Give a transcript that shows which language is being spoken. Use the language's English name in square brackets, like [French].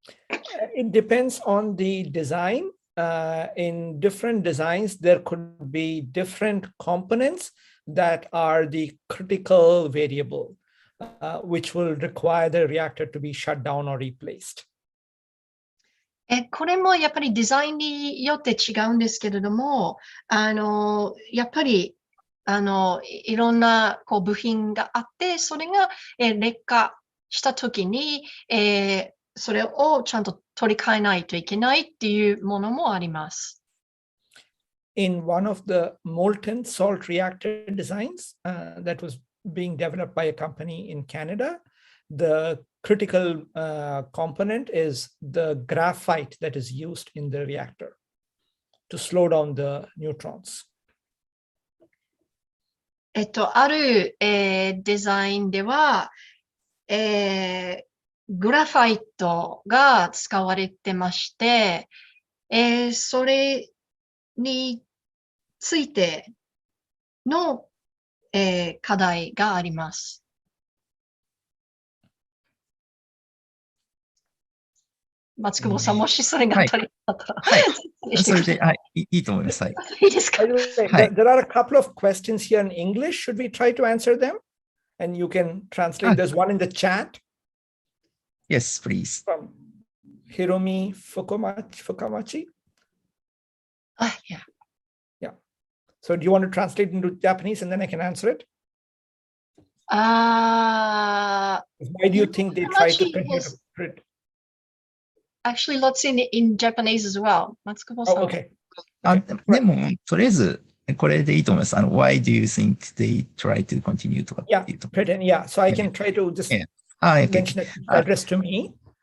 [English] It depends on the design. In different designs, there could be different components that are the critical variable, which will require the reactor to be shut down or replaced. [Japanese] これもやっぱりデザインによって違うんですけれども、やっぱりいろんな部品があって、それが劣化したときに、それをちゃんと取り替えないといけないっていうものもあります。 [English] In one of the molten salt reactor designs that was being developed by a company in Canada, the critical component is the graphite that is used in the reactor to slow down the neutrons. [Japanese] ある、デザインでは、グラファイトが使われてまして、それについての、課題があります。松久保さん、もしそれが足りなかったら。はい。それで、いいと思います。はい。いいですか？ [English] There are a couple of questions here in English. Should we try to answer them? And you can translate. There's one in the chat. Yes, please. From Hiromi Fukamachi. Yeah. Yeah. So do you want to translate into Japanese and then I can answer it? Why do you think they try to print? Actually, lots in Japanese as well. Oh, okay. [Japanese] でも、とりあえず、これでいいと思います。 [English] Why do you think they try to continue [Japanese] とかっていうと。 [English] Yeah, so I can try to just mention it address to me.